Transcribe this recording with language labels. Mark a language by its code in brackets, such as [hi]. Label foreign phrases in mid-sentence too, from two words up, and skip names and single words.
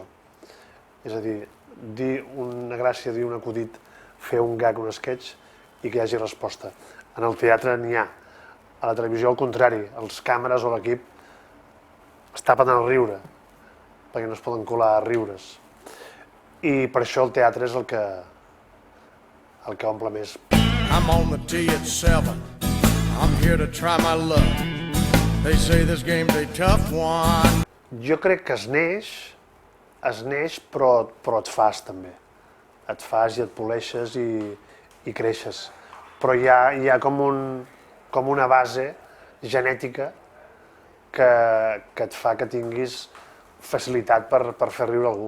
[ca] És a dir, dir una gràcia, dir un acudit, fer un gag, un sketch, i que hi hagi resposta. En el teatre n'hi ha. A la televisió, al contrari, els càmeres o l'equip es tapen el riure, perquè no es poden colar a riures. I per això el teatre és el que omple més. [en] I'm on the tee at 7. I'm here to try my luck. They say this game's a tough one. [ca] Jo crec que es neix, però et fas també. Et fas i et poleixes i creixes. Però hi ha com una base genètica que et fa que tinguis facilitat per fer riure algú.